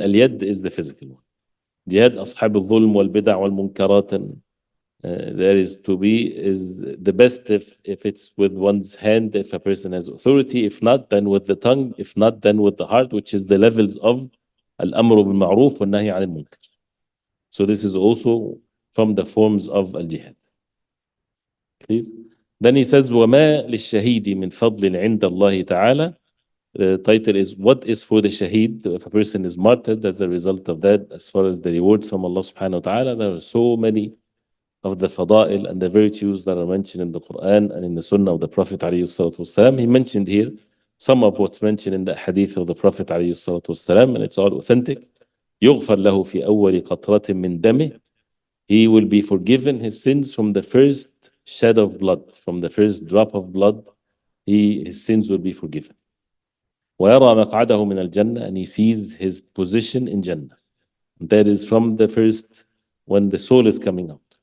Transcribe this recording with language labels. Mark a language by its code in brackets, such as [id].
[en] Al-yad is the physical one. Jihad ashab al-dhulm wal-bid'ah wal-munkarat, and there is the best if it's with one's hand, if a person has authority. If not, then with the tongue. If not, then with the heart, which is the levels of al-amru bil-ma'ruf wa nahy 'anil munkar. So this is also from the forms of al-jihad. Clear? Then he says, [ar] وَمَا لِلشَّهِيدِ مِنْ فَضْلٍ عِنْدَ اللَّهِ تَعَالَى. [en] The title is, what is for the shaheed, if a person is martyred as a result of that, as far as the rewards from Allah subhanahu wa ta'ala. There are so many of the fada'il and the virtues that are mentioned in the Quran and in the Sunnah of the Prophet alayhi salatu wasalam. He mentioned here some of what's mentioned in the hadith of the Prophet alayhi salatu wasalam, and it's all authentic. [ar] يغفر له في أول قطرة من دمه. [en] He will be forgiven his sins from the first shed of blood, from the first drop of blood. His sins will be forgiven. [ar] ويرى مقعده من الجنة, [en] and he sees his position in Jannah. That is from the first, when the soul is coming out.